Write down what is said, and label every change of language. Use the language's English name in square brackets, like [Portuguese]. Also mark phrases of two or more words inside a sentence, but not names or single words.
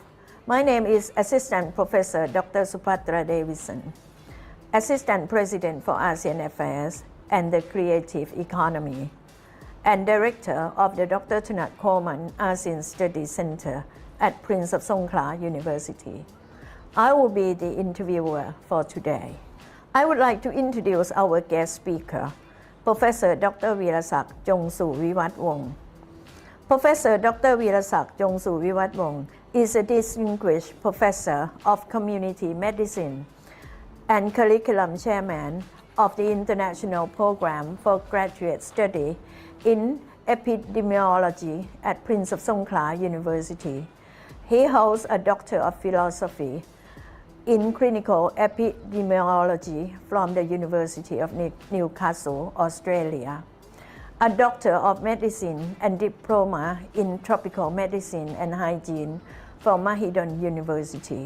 [English] My name is Assistant Professor Dr. Supatra Davison, Assistant President for ASEAN Affairs and the Creative Economy, and Director of the Dr. Thunat Coleman ASEAN Studies Center at Prince of Songkla University. I will be the interviewer for today. I would like to introduce our guest speaker, Professor Dr. Virasak Jongsu Viwatwong. Professor Dr. Virasak Jongsu Viwatwong is a distinguished professor of community medicine and curriculum chairman of the International Program for Graduate Study in Epidemiology at Prince of Songkla University. He holds a Doctor of Philosophy in Clinical Epidemiology from the University of Newcastle, Australia, a Doctor of Medicine and Diploma in Tropical Medicine and Hygiene from Mahidol University.